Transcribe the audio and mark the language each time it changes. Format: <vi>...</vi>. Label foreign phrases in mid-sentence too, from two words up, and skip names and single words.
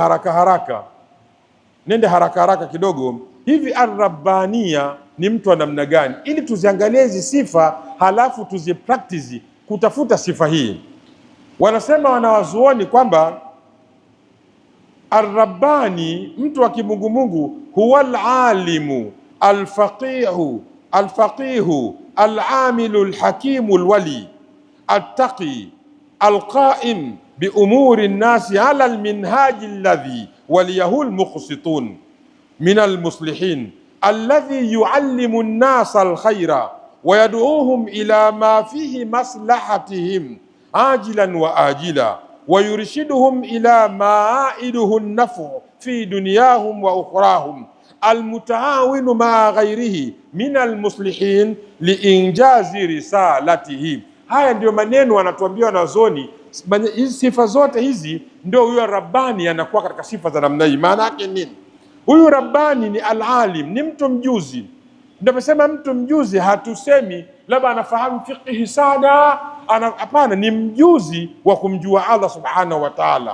<sw>Nende haraka haraka kidogo. Hivi Ar-Rabbania ni mtu wa namna gani, ili tuziangalie hizi sifa halafu tuzipractice kutafuta sifa hii. Wanasema wanawazuoni kwamba Ar-Rabbani, mtu wa kimungumungu, huwa</sw> <ar>العالم الفقيه العامل الحكيم الولي التقي القائم بأمور الناس على المنهج الذي وليه المقسطون من المصلحين الذي يعلم الناس الخير ويدعوهم إلى ما فيه مصلحتهم عاجلا وآجلا ويرشدهم إلى ما عائده النفع في دنياهم وأخراهم المتعاون مع غيره من المصلحين لإنجاز رسالته.</ar> <sw>Haya ndio maneno wanatuambia wanazuoni. Hizi sifa zote hizi ndio huyo Rabbani anakuwa katika sifa za namna hii. Maana yake nini? Huyu Rabbani ni alalim, ni mtu mjuzi. Tunaposema mtu mjuzi, hatusemi labda anafahamu fiqhi sana, hapana, ni mjuzi wa kumjua</sw> <ar>الله سبحانه وتعالى.</ar>